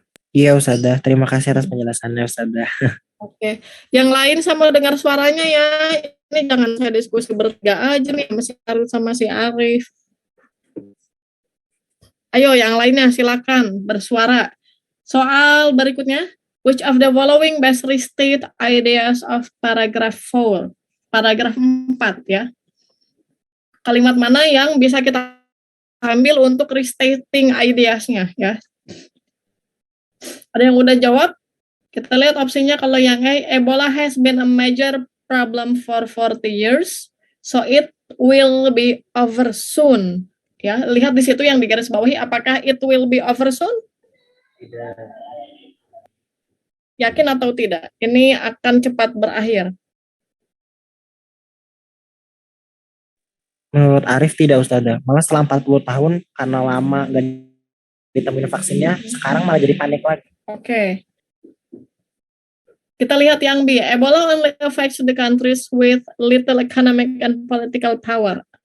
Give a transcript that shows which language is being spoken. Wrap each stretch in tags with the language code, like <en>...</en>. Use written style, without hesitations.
<id>Iya Ustazah, terima kasih atas penjelasannya Ustazah. Oke, yang lain sama dengar suaranya ya. Ini jangan saya diskusi bertiga aja nih masih Arif sama si Arif. Ayo yang lainnya silakan bersuara. Soal berikutnya,</id> <en>which of the following best restate ideas of paragraph 4?</en> <id>Paragraf 4 ya. Kalimat mana yang bisa kita ambil untuk restating ideas-nya ya. Ada yang udah jawab? Kita lihat opsinya. Kalau yang A,</id> <en>Ebola has been a major problem for 40 years, so it will be over soon.</en> <id>Ya, lihat di situ yang digaris bawahi, apakah</id> <en>it will be over soon?</en> <id>Tidak. Yakin atau tidak? Ini akan cepat berakhir. Menurut Arif tidak Ustazah, malah setelah 40 tahun karena lama gak ditemuin vaksinnya, sekarang malah jadi panik lagi. Oke. Kita lihat yang B.</id> <en>Ebola only affects the countries with little economic and political power.</en>